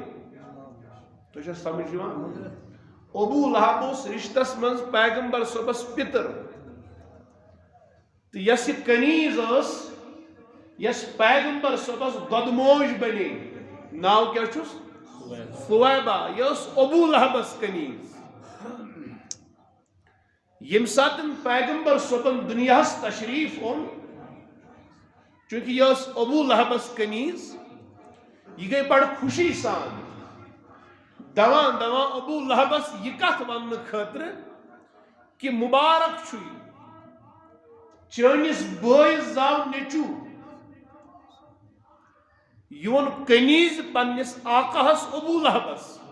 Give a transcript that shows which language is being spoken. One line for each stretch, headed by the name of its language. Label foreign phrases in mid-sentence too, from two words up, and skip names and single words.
Kashmiri: تۄہہِ چھا سمجھ یِوان؟ ابو لہب اوس رشتس منٛز پیغمبر صٲبس پتر تہٕ یۄس یہِ کنیز ٲس یس پیغمبر صبس دودموج بنے ناو کیا چھس ثویبہ. یہ اس ابو لہبس کنیز. یم ساتن پیغمبر صبن دنیاس تشریف اون چونکہ یہ اس ابو لہبس کنیز یہ گئی بڑا خوشی سان دوان ابو لہبس یہ کت ون خاطر کہ مبارک چھوئی چانس بٲیِس زاو نیچو یون کنیز پنس آقاہس ابو لہبس